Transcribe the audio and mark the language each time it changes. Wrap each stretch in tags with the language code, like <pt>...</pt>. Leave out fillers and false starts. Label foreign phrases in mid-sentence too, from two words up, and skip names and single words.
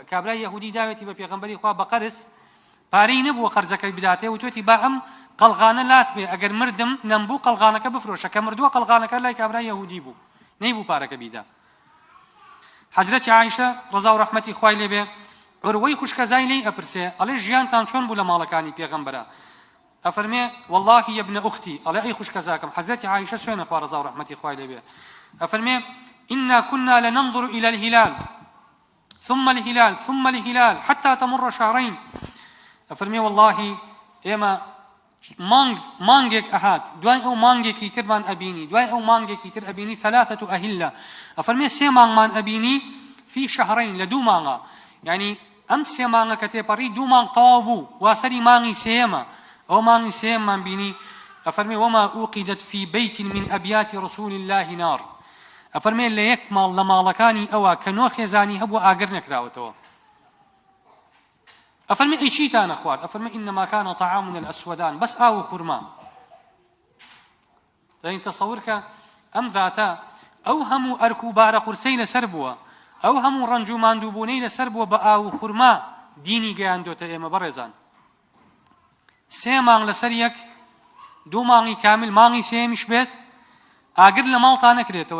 <ckb>کابرای یەهودی داوێتی بە پێغەمبەری خوا بە قەرز، پارەی نەبووە قەرزەکەی بداتێ، وتوێتی با ئەم قەڵغانە لات بێ، ئەگەر مردم نەمبوو قەڵغانەکە بفرۆشە، کە مردووە قەڵغانەکە لای کابرای یەهودی بوو، نەیبوو پارەکە بیدا. حەزرەتی عایشە ڕەزا و ڕەحمەتی خوای لێ بێ عروەی خوشکەزای لێی ئەپرسێ، ئەڵێ ژیانتان چۆن بوو لە ماڵەکانی پێغەمبەرە؟</ckb> <ar>ئەفەرمێ والله يا ابن أختي،</ar> <ckb>ئەڵێ ئەی خوشکەزاکەم، حەزرەتی عایشە سوێنە خوا ڕەزا و ڕەحمەتی خوای لێ بێ، ئەفەرمێ</ckb> <ar>إنا كنا لننظر إلى الهلال ثم الهلال ثم الهلال حتى تمر شهرين.</ar> <ckb>ئەفەرمێ والله ئێمە مانگێک ئەهات، دوای ئەو مانگێکی ترمان ئەبینی، دوای ئەو مانگێکی تر ئەبینی 3 أهلة. ئەفەرمێ 3 مانگمان ئەبینی</ckb> <ar>في شهرين،</ar> <ckb>لە 2 مانگە، یعنی ئەم 3 مانگە کە تێپەڕی 2 مانگ تەواو بوو، واسەری مانگی سێیەمە، ئەو مانگی سێیەممان بینی.</ckb> <ar>ئەفەرمێ وما أوقدت في بيت من أبيات رسول الله نار.</ar> <ckb>ئەفەرمێ لە یەک ماڵ لە ماڵەکانی ئەوە کە نۆ خێزانی هەبوو ئاگر نەکراوەتەوە. ئەفەرمێ ئەی چیتانە خوارد؟</ckb> <ar>ئەفەرمێ إنما كان طعامنا الأسودان،</ar> <ckb>بەس ئاو و خورما. دەین تەسەوور کە ئەم ذاتە ئەو هەموو ئەرک و بارە قورسەی لەسەر بووە، ئەو هەموو ڕەنج و ماندووبوونەی لەسەر بووە بە ئاو و خورما دینی گەیاندۆتە ئێمە بەڕێزان. 3 مانگ لەسەر یەک، 2 مانگی کامل، مانگی سێمیش بێت ئاگر لە ماڵتان نەکرێتەوە.</ckb>